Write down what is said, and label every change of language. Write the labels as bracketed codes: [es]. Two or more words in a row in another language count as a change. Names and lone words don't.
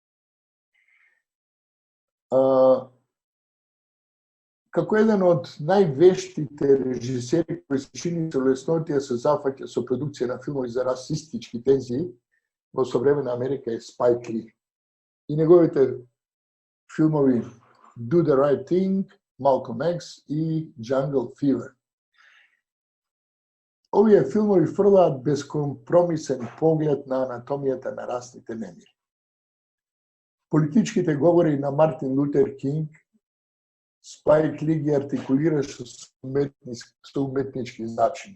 [mk] Како еден од највештите режисери кои се чини со леснотија се зафаќа со продукција на филмови за расистички тензии во современа Америка е Спайк Ли. И неговите филмови Do the Right Thing, Malcolm X и Jungle Fever. Овие филмови фрлаат безкомпромисен поглед на анатомијата на расните немири. Политичките говори на Мартин Лутер Кинг Спайк Ли ги артикулираше со уметнички начини.